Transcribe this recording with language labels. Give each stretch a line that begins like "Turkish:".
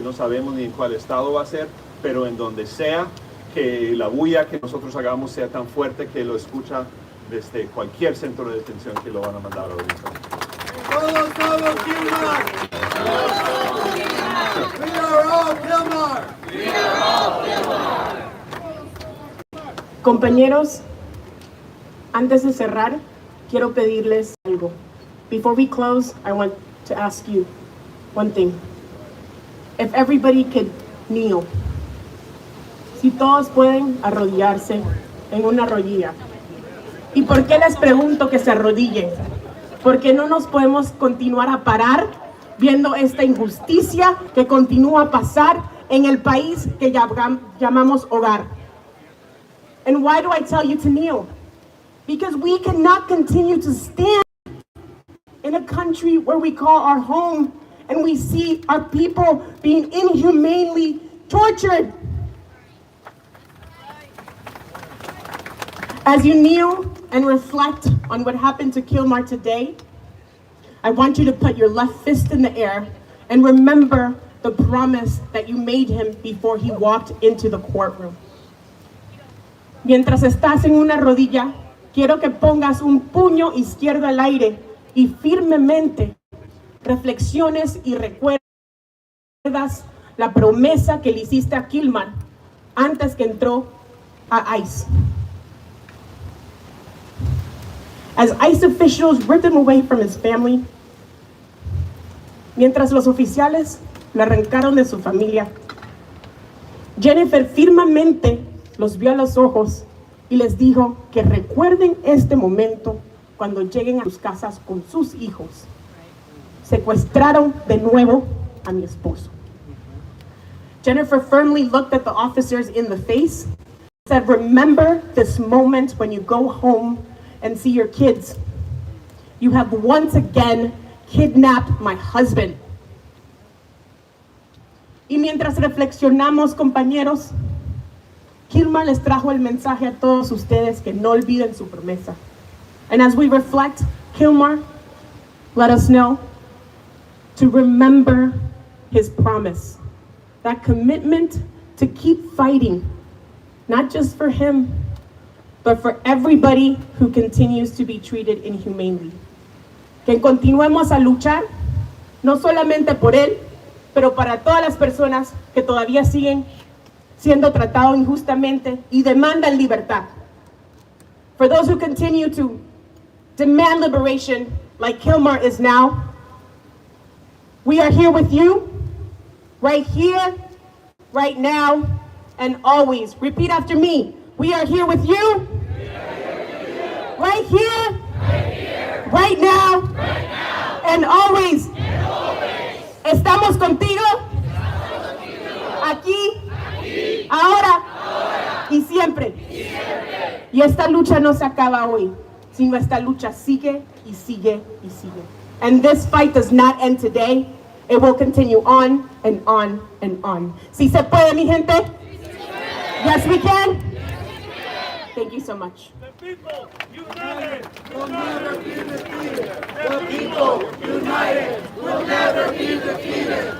Spanish: No sabemos ni en cuál estado va a ser, pero en donde sea, que la bulla que nosotros hagamos sea tan fuerte que lo escucha desde cualquier centro de detención que lo van a mandar ahorita. ¡Todos,
English: Kilmar! We are all Kilmar! We are all Kilmar!
Spanish: Compañeros, antes de cerrar, quiero pedirles algo.
English: Before we close, I want to ask you one thing. If everybody could kneel.
Spanish: Si todos pueden arrodillarse en una rodilla. ¿Y por qué les pregunto que se arrodillen? Porque no nos podemos continuar a parar viendo esta injusticia que continúa a pasar en el país que llamamos hogar.
English: And why do I tell you to kneel? Because we cannot continue to stand in a country where we call our home and we see our people being inhumanely tortured. As you kneel and reflect on what happened to Kilmar today, I want you to put your left fist in the air and remember the promise that you made him before he walked into the courtroom.
Spanish: Mientras estás en una rodilla, quiero que pongas un puño izquierdo al aire y firmemente reflexiones y recuerdas la promesa que le hiciste a Kilmar antes que entró a ICE.
English: As ICE officials ripped him away from his family,
Spanish: mientras los oficiales lo arrancaron de su familia, Jennifer firmemente los vio a los ojos y les dijo que recuerden este momento cuando lleguen a sus casas con sus hijos. Secuestraron de nuevo a mi esposo.
English: Jennifer firmly looked at the officers in the face, said, remember this moment when you go home and see your kids. You have once again kidnapped my husband.
Spanish: Y mientras reflexionamos, compañeros, Kilmar les trajo el mensaje a todos ustedes que no olviden su promesa.
English: And as we reflect, Kilmar let us know to remember his promise. that commitment to keep fighting, not just for him, but for everybody who continues to be treated inhumanely.
Spanish: Que continuemos a luchar, no solamente por él, pero para todas las personas que todavía siguen siendo tratados injustamente y demandan libertad.
English: For those who continue to demand liberation, like Kilmar is now, we are here with you, right here, right now, and always. Repeat after me. We are here with you, right here, right now, and always.
Spanish: Estamos contigo, aquí, ahora y siempre. Y esta lucha no se acaba hoy, sino esta lucha sigue y sigue y sigue.
English: And this fight does not end today. It will continue on and on and on.
Spanish: Si se puede, mi gente?
English: Yes, we can. Thank you so much. The people united will never be defeated. The people united will never be defeated.